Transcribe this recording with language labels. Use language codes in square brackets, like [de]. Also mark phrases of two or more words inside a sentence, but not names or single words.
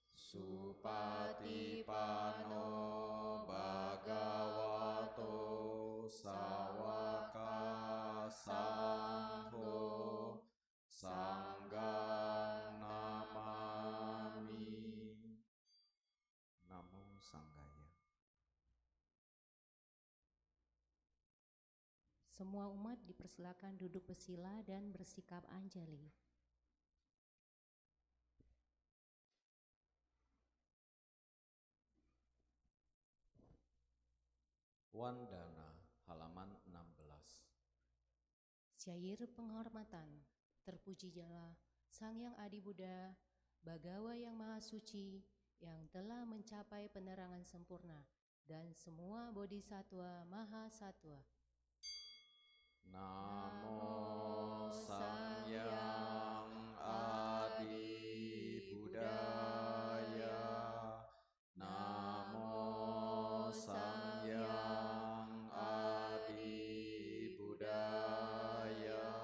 [pi] Supatipano Bhagavato Sawaka Sangho Sanghang Namami. Namo Sanghaya. [id] Semua umat dipersilakan duduk bersila dan bersikap anjali. Wandana halaman 16. Syair penghormatan. Terpujilah Sang Yang Adi Buddha, Bagawa yang Maha Suci, yang telah mencapai penerangan sempurna, dan semua bodhisattva Maha Sattva. [pi] Namo Sang Yang Adi Buddhaya. Namo Sang Yang Adi Buddhaya.